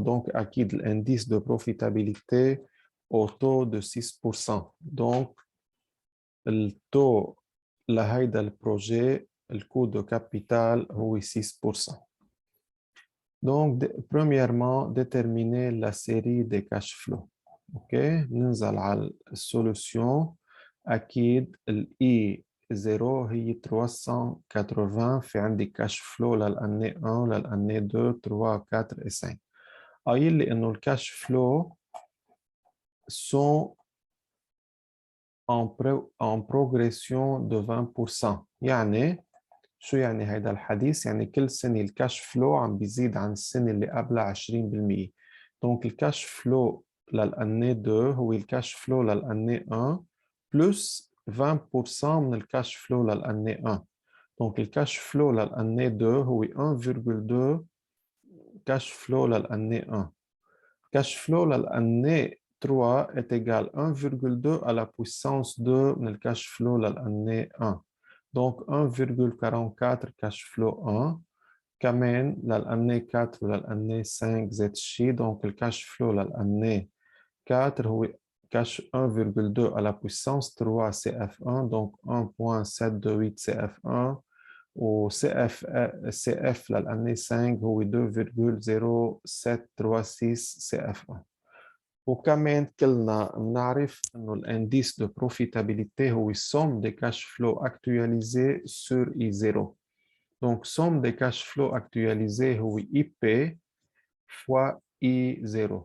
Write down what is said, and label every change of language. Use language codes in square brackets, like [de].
[fr] Donc, acquis l'indice de profitabilité au taux de 6%. Donc, le taux لهيدا البروجي le coût de capital هو 6%. Donc, premièrement, déterminer la série des cash flows. [ar] OK, ننزل على السولوشن. أكيد ال I0 هي 380. في عندي كاش فلو للأني 1 للأني 2 3 4 et 5. قايل لي إنه الكاش فلو sont en progression de 20%. يعني شو يعني هيدا الحديث؟ يعني كل سنة الكاش فلو عم بيزيد عن السنة اللي قبلها 20%. دونك الكاش فلو للأني 2 هو الكاش فلو للأني 1 بلس 20% من الكاش فلو للأني 1. دونك الكاش فلو للأني 2 هو 1,2 كاش فلو للأني 1. كاش فلو للأني 3 est égal 1,2 à la puissance 2 من الكاش فلو للأني 1. [fr] Donc 1,44 cash flow 1. [ar] كمان للأني 4 وللأني 5 زائد شي. [fr] Donc le cash flow للأني 4 هو cash 1,2 à la puissance 3 CF1. Donc 1,728 CF1. [ar] و CF للأني 5 هو 2,0736 CF1. وكمان كلنا بنعرف انه الانديس دو بروفيتابيليتي هو somme des cash flows actualisés sur I0. [fr] Donc somme des cash flows actualisés هو IP fois I0.